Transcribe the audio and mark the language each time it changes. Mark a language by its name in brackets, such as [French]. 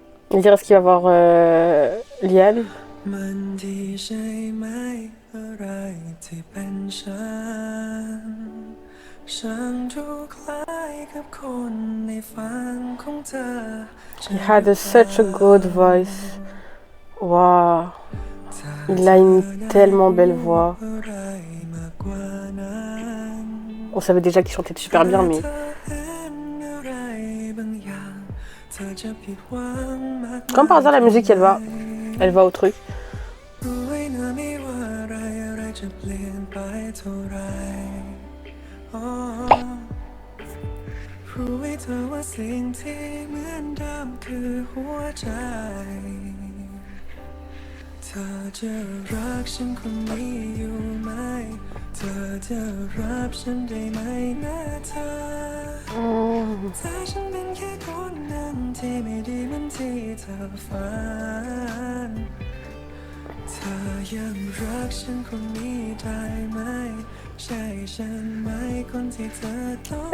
[French] Je veux dire, est-ce qu'il va voir Liane? [Thai] มันดีใช่ไหมอะไรที่เป็นฉันฉันดูคล้ายกับคนในฝันของเธอ [English] He had such a good voice. Waouh. [French] Il a une tellement belle voix. On savait déjà qu'il chantait super bien, mais... Comme par hasard, la musique, elle va au truc. [Thai] รู้ไว้นะไม่ว่าอะไรอะไรจะเปลี่ยนไปเท่าไรอ๋อรู้ไว้เธอว่าสิ่งที่เหมือนเดิมคือหัวใจ เธอจะรักฉันคนนี้อยู่ไหมเธอจะรับฉันได้ไหมนะเธอถ้าฉันเป็นแค่คนนั้นที่ไม่ดีเหมือนที่เธอฝันเธอยังรักฉันคนนี้ได้ไหมใช่ฉันไหมคนที่เธอต้อง